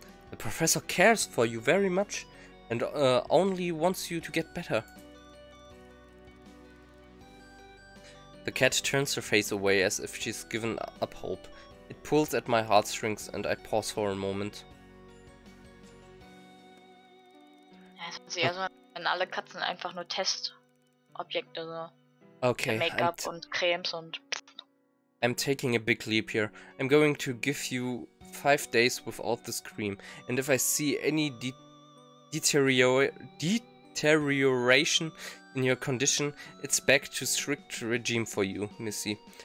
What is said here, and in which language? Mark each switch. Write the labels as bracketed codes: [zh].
[en] The professor cares for you very much and only wants you to get better. The cat turns her face away as if she's given up hope. It pulls at my heartstrings and I pause for a moment. [de] Also wenn alle Katzen einfach nur Testobjekte so. Okay. Make-up und Cremes und. [en] I'm taking a big leap here. I'm going to give you 5 days without this cream, and if I see any deterioration in your condition, it's back to strict regime for you, Missy.